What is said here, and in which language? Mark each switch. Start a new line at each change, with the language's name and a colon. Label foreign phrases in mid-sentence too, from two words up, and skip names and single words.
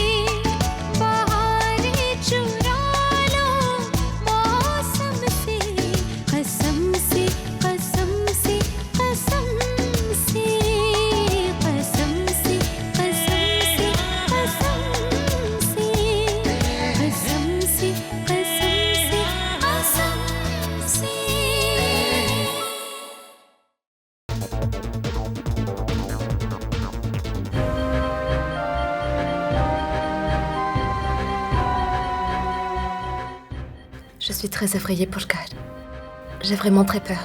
Hindi: बहारें चुरा लो मौसम से कसम से कसम से कसम से कसम से कसम से कसम से कसम से कसम से कसम से
French: Je suis très effrayée, Pushkar. J'ai vraiment très peur.